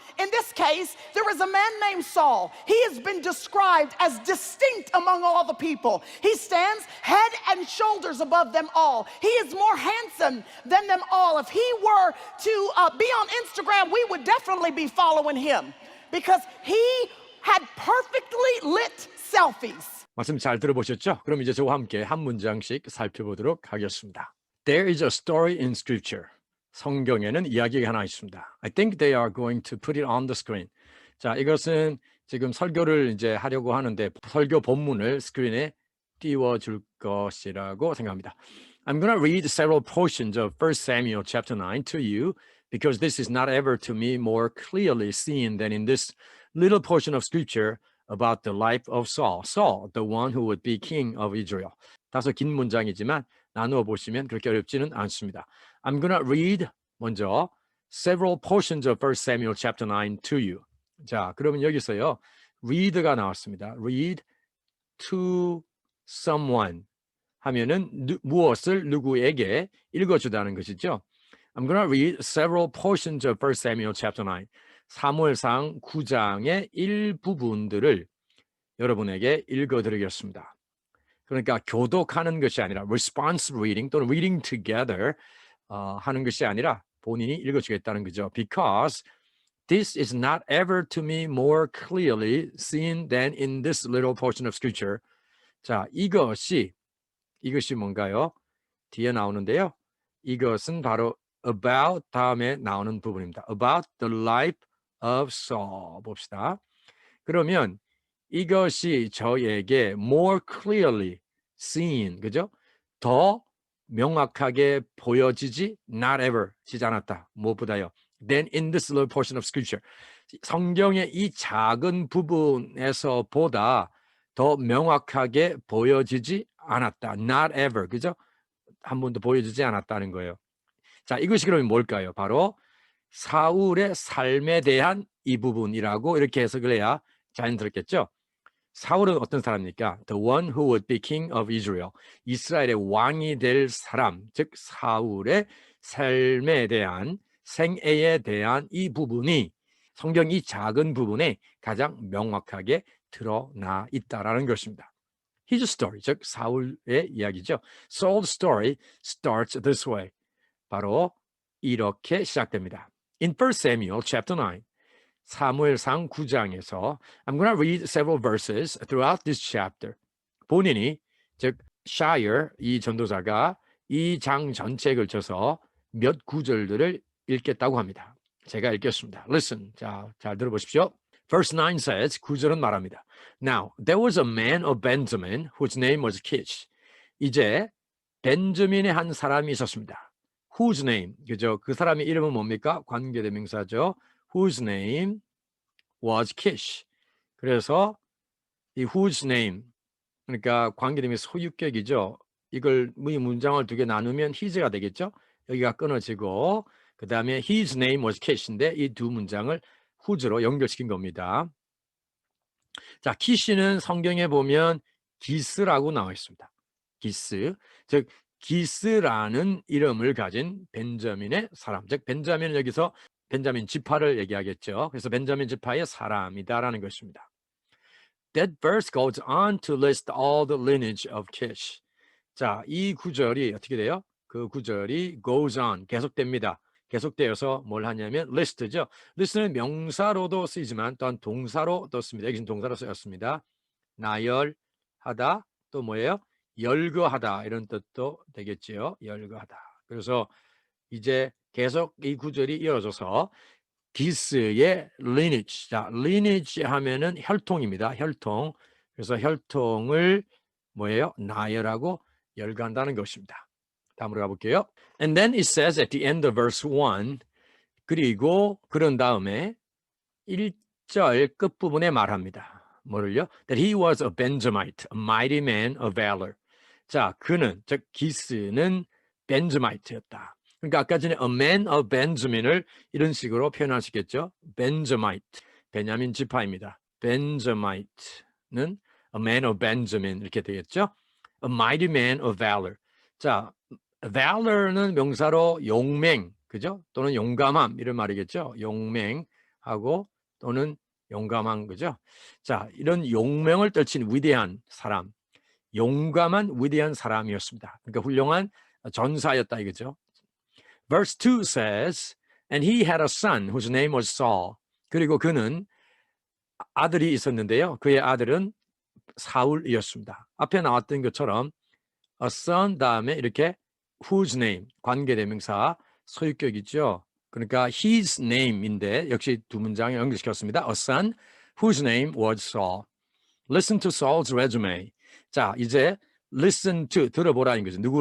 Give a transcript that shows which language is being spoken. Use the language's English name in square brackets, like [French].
[English] In this case, there is a man named Saul. He has been described as distinct among all the people. He stands head and shoulders above them all. He is more handsome than them all. If he were to be on Instagram, we would definitely be following him, because he had perfectly lit selfies. [Korean] 말씀 잘 들어보셨죠? 그럼 이제 저와 함께 한 문장씩 살펴보도록 하겠습니다. [English] There is a story in scripture. [Korean] 성경에는 이야기가 하나 있습니다. [English] I think they are going to put it on the screen. [Korean] 자, 이것은 지금 설교를 이제 하려고 하는데 설교 본문을 스크린에 띄워줄 것이라고 생각합니다. [English] I'm going to read several portions of 1 Samuel chapter 9 to you, because this is not ever to me more clearly seen than in this little portion of scripture about the life of Saul. Saul, the one who would be king of Israel. [Korean] 다소 긴 문장이지만 나누어 보시면 그렇게 어렵지는 않습니다. [English] I'm gonna read [Korean] 먼저 [English] several portions of 1 Samuel chapter 9 to you. [Korean] 자, 그러면 여기서요. read가 나왔습니다. [English] read to someone [Korean] 하면은 무엇을 누구에게 읽어주다는 것이죠. [English] I'm gonna read several portions of 1 Samuel chapter 9. [Korean] 사무엘상 9장의 일부분들을 여러분에게 읽어드리겠습니다. 그러니까 교독하는 것이 아니라 [English] responsive reading [Korean] 또는 [English] reading together [Korean] 하는 것이 아니라 본인이 읽어주겠다는 거죠. [English] Because this is not ever to me more clearly seen than in this little portion of scripture. [Korean] 자, 이것이 뭔가요? 뒤에 나오는데요. 이것은 바로 about 다음에 나오는 부분입니다. [English] About the life of Saul. [Korean] 봅시다. 그러면 이것이 저에게 [English] more clearly seen, [Korean] 그죠? 더 명확하게 보여지지 [English] not ever, [Korean] 지지 않았다. 무엇보다요. [English] Then in this little portion of scripture. [Korean] 성경의 이 작은 부분에서 보다 더 명확하게 보여지지 않았다. [English] Not ever, [Korean] 그죠? 한 번도 보여지지 않았다는 거예요. 자, 이것이 그러면 뭘까요? 바로 사울의 삶에 대한 이 부분이라고 이렇게 해석을 해야 자연스럽겠죠? 사울은 어떤 사람입니까? [English] The one who would be king of Israel. [Korean] 이스라엘의 왕이 될 사람, 즉 사울의 삶에 대한 생애에 대한 이 부분이 성경 이 작은 부분에 가장 명확하게 드러나 있다라는 것입니다. [English] His story, [Korean] 즉 사울의 이야기죠. [English] Saul's story starts this way. [Korean] 바로 이렇게 시작됩니다. [English] In 1 Samuel chapter 9, [Korean] 사무엘상 9장에서 [English] I'm going to read several verses throughout this chapter. [Korean] 본인이 즉 Shire 이 전도자가 이 장 전체에 걸쳐서 몇 구절들을 읽겠다고 합니다. 제가 읽겠습니다. [English] Listen, [Korean] 자, 잘 들어보십시오. [English] Verse 9 says, [Korean] 9절은 말합니다. [English] Now, there was a man of Benjamin whose name was Kish. [Korean] 이제 벤저민의 한 사람이 있었습니다. [English] Whose name, [Korean] 그죠? 그 사람의 이름은 뭡니까? 관계대명사죠. [English] Whose name was Kish. [Korean] 그래서 이 [English] whose name, [Korean] 그러니까 관계대명사 소유격이죠. 이걸 이 문장을 두 개 나누면 his가 되겠죠. 여기가 끊어지고 그 다음에 [English] his name was Kish [Korean] 인데 이 두 문장을 whose로 연결시킨 겁니다. 자, 키시는 성경에 보면 기스라고 나와 있습니다. 기스, 즉 기스라는 이름을 가진 벤자민의 사람, 즉 벤자민은 여기서 벤자민 지파를 얘기하겠죠. 그래서 벤자민 지파의 사람이다라는 것입니다. [English] That verse goes on to list all the lineage of Kish. [Korean] 자, 이 구절이 어떻게 돼요? 그 구절이 [English] goes on, [Korean] 계속됩니다. 계속되어서 뭘 하냐면 list죠. list는 명사로도 쓰이지만 또한 동사로도 씁니다. 여기는 동사로 쓰였습니다. 나열하다, 또 뭐예요? 열거하다 이런 뜻도 되겠지요. 열거하다. 그래서 이제 계속 이 구절이 이어져서 기스의 lineage. 자, lineage 하면은 혈통입니다. 혈통. 그래서 혈통을 뭐예요? 나열하고 열거한다는 것입니다. 다음으로 가볼게요. [English] And then it says at the end of verse 1, [Korean] 그리고 그런 다음에 1절 끝부분에 말합니다. 뭐를요? [English] That he was a Benjamite, a mighty man of valor. [Korean] 자, 그는, 즉 기스는 벤저마이트였다. 그러니까 아까 전에 [English] a man of Benjamin [Korean] 을 이런 식으로 표현하시겠죠? Benjamite, 베냐민 지파입니다. Benjamite는 [English] a man of Benjamin [Korean] 이렇게 되겠죠? [English] A mighty man of valor. [Korean] 자, valor는 명사로 용맹, 그죠? 또는 용감함 이런 말이겠죠? 용맹하고 또는 용감한 거죠. 자, 이런 용맹을 떨친 위대한 사람, 용감한 위대한 사람이었습니다. 그러니까 훌륭한 전사였다 이거죠. [English] Verse 2 says, and he had a son whose name was Saul. [Korean] 그리고 그는 아들이 있었는데요. 그의 아들은 사울이었습니다. 앞에 나왔던 것처럼 a son 다음에 이렇게 [English] whose name, [Korean] 관계대명사 소유격이죠. 그러니까 [English] his name [Korean] 인데 역시 두 문장을 연결시켰습니다. [English] A son whose name was Saul. Listen to Saul's resume. [Korean] 자, 이제 [English] listen to, [Korean] 들어보라는 거죠.